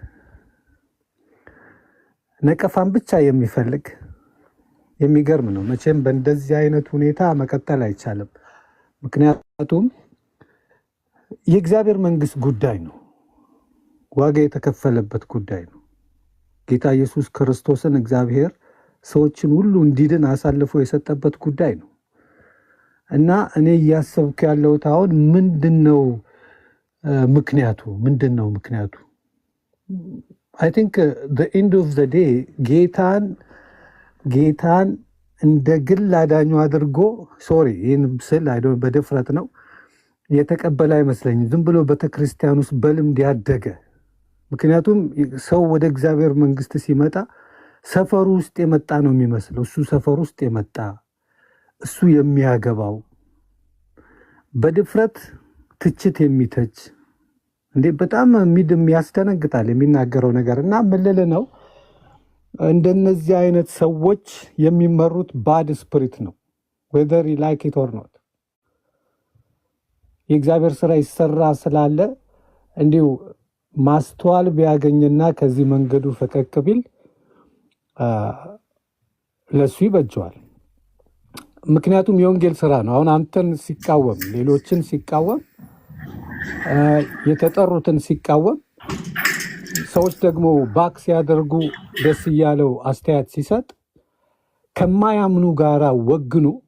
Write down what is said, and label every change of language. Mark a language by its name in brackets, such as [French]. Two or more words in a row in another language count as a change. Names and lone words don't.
[Amharic] ነቀፋን ብቻ የሚፈልግ የሚገርም ነው። መቼም በእንደዚህ አይነት ሁኔታ መቀጠል አይቻልም። ምክንያቱም የእግዚአብሔር መንግስት ጉዳይ ነው። ዋጋ የተከፈለበት ጉዳይ ነው። ጌታ ኢየሱስ ክርስቶስን እግዚአብሔር ሰዎችን ሁሉ እንዲድን አሳልፎ የሰጠበት ጉዳይ ነው እና እኔ እያሰብኩ ያለሁት አሁን ምንድነው ምክንያቱ? [English] I think the end of the day [Amharic] ጌታን እንደ ግል አዳኙ አድርጎ ይህን ስል በድፍረት ነው የተቀበለ አይመስለኝም። ዝም ብሎ ቤተክርስቲያን ውስጥ በልምድ ያደገ። ምክንያቱም ሰው ወደ እግዚአብሔር መንግስት ሲመጣ ሰፈሩ ውስጥ የመጣ ነው የሚመስለው። እሱ ሰፈሩ ውስጥ የመጣ እሱ የሚያገባው በድፍረት ትችት የሚተች እንዴ በጣም ያስደነግጣል የሚናገረው ነገር። እና ምልል ነው እንደነዚህ አይነት ሰዎች የሚመሩት [English] bad spirit [Amharic] ነው። [English] whether you like it or not [Amharic] የእግዚአብሔር ስራ ይሰራ ስላለ እንዲሁ ማስተዋል ቢያገኝና ከዚህ መንገዱ ፈቀቅ ቢል ለሱ ይበጀዋል። ምክንያቱም የወንጌል ስራ ነው። አሁን አንተን ሲቃወም፣ ሌሎችን ሲቃወም፣ የተጠሩትን ሲቃወም፣ ሰዎች ደግሞ ባክ ሲያደርጉ ደስ እያለው አስተያየት ሲሰጥ ከማያምኑ ጋራ ወግኑ